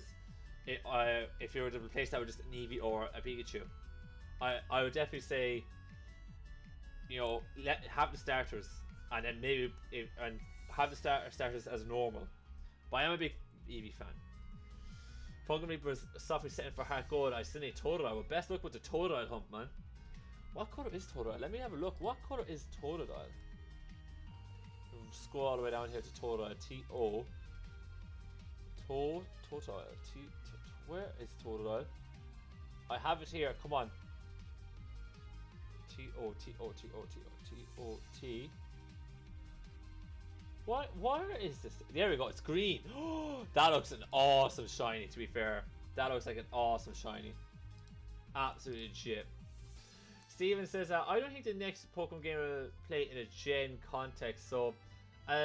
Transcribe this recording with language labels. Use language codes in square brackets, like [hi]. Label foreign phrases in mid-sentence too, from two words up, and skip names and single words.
[en] If you were to replace that with just an Eevee or a Pikachu, I would definitely say, you know, have the starters, and then maybe have the starters as normal. But I am a big Eevee fan. Pokemon Reaper's softly setting for Heart Gold. I still need Totodile. Well, best luck with the Totodile hump, man. What color is Totodile? Let me have a look. What color is Totodile? We'll scroll all the way down here to Totodile. T-O. Totodile. Where is Totodile? I have it here. Come on. T-O-T-O-T-O-T-O-T-O-T. What? Where is this? There we go. It's green. That looks an awesome shiny, to be fair. That looks like an awesome shiny. Absolutely shit. Steven says, I don't think the next Pokemon game will play in a gen context.